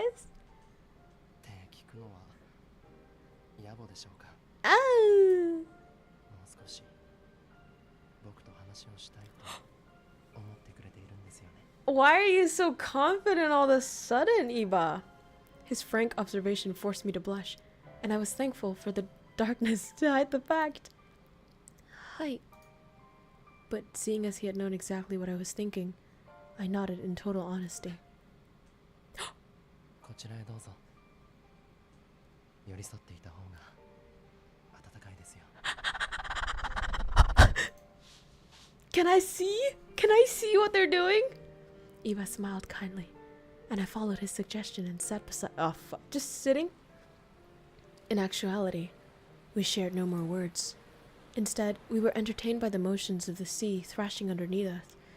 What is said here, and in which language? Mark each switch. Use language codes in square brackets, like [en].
[ja] って聞くのは野暮でしょうか。 Ah! もう少し僕と話をしたいと思ってくれているんですよね。 [en] Why are you so confident all of a sudden, Iba? His frank observation forced me to blush, and I was thankful for the darkness to hide the fact. Hi. But seeing as he had known exactly what I was thinking, I nodded in total honesty. [ja] こちらへどうぞ。寄り添っていた方が暖かいですよ。 [en] Can I see? Can I see what they're doing? Eva smiled kindly, and I followed his suggestion and sat beside— Oh, fuck. Just sitting? In actuality, we shared no more words. Instead, we were entertained by the motions of the sea thrashing underneath us,